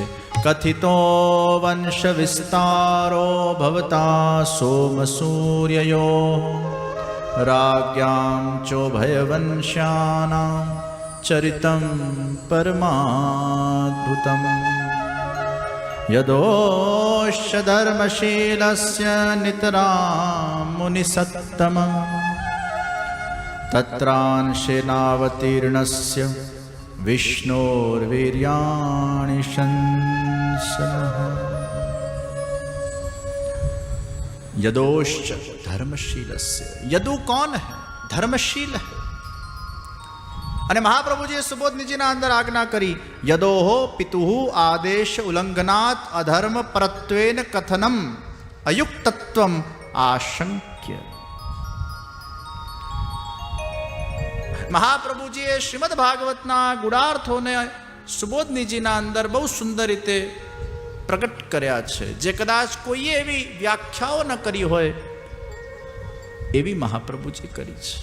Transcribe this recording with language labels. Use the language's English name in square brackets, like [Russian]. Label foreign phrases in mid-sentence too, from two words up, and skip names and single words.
[Sanskrit] કથિતો વંશ વિસ્તારો ભવતા સોમ સૂર્યયો રાજ્યામ ચોભયવંશ્યાનાં ચરિતમ પરમાદ્ભુતમ યદોશ્ચ ધર્મશીલસ્ય નિતરામ મુનિસત્તમ તત્રાંશેનાવતીર્ણસ્ય विष्णोर्वीर्याणि शंसनः. यदोश्च धर्मशीलस्य. [Hindi] यदु कौन है? धर्मशील है. [Gujarati] અને મહાપ્રભુજીએ સુબોધનીજીના અંદર આજ્ઞા કરી, [Sanskrit] યદોહો પિતુઃ આદેશ ઉલ્લંઘનાત અધર્મ પરત્વેન કથનમ અયુક્તત્વમ આશંક્ય. [Gujarati] મહાપ્રભુજીએ શ્રીમદ ભાગવતના ગુણાર્થોને સુબોધનીજીના અંદર બહુ સુંદર રીતે પ્રગટ કર્યા છે, જે કદાચ કોઈએ એવી વ્યાખ્યાઓ ન કરી હોય એવી મહાપ્રભુજી કરી છે.